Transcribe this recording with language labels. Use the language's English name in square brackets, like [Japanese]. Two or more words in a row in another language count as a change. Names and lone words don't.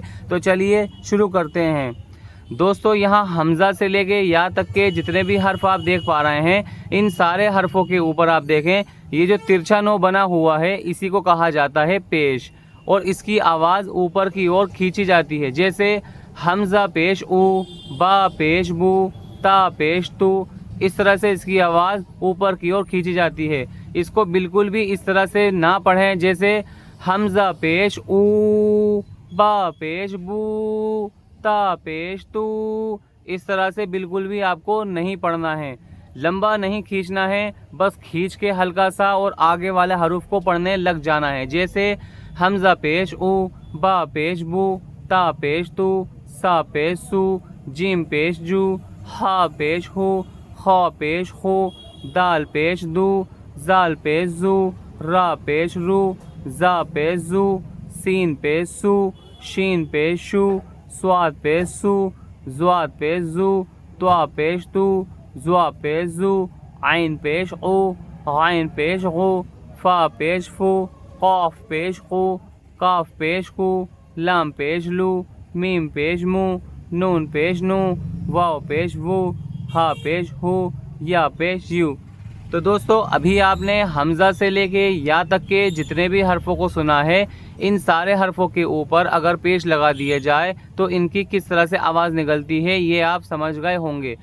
[Urdu] تو چلیے شروع کرتے ہیں۔ دوستو، یہاں حمزہ سے لے کے یا تک کے جتنے بھی حرف آپ دیکھ پا رہے ہیں، ان سارے حرفوں کے اوپر آپ دیکھیں، یہ جو ترچھا نو بنا ہوا ہے اسی کو کہا جاتا ہے پیش، اور اس کی آواز اوپر کی اور کھینچی جاتی ہے، جیسے حمزہ پیش او، با پیش بو، تا پیش تو۔ اس طرح سے اس کی آواز اوپر کی اور کھینچی جاتی ہے۔ اس کو بالکل بھی اس طرح سے نہ پڑھیں جیسے حمزہ پیش او، با پیش بو، تا پیش تو۔ اس طرح سے بالکل بھی آپ کو نہیں پڑھنا ہے، لمبا نہیں کھینچنا ہے، بس کھینچ کے ہلکا سا اور آگے والے حروف کو پڑھنے لگ جانا ہے، جیسے حمزہ پیش او، با پیش بو، تا پیش تو، سا پیش سو، جیم پیش جو، ہا پیش ہو، خا پیش خو، دال پیش دو، زال پیش زو، را پیش رو، زا پیش زو، سین پیش سو، شین پیش شو، سواد پیش سو، زواد پیش زو، توا پیش تو، زوا پیش زو، عین پیش او، غین پیش غو، فا پیش فو، قاف پیش قو، کاف پیش کو، لام پیش لو، میم پیش مو، نون پیش نو، واو پیش وو، ہا پیش ہو، یا پیش یو۔ تو دوستو، ابھی آپ نے حمزہ سے لے کے یا تک کے جتنے بھی حرفوں کو سنا ہے، ان سارے حرفوں کے اوپر اگر پیش لگا دیے جائے تو ان کی کس طرح سے آواز نکلتی ہے یہ آپ سمجھ گئے ہوں گے۔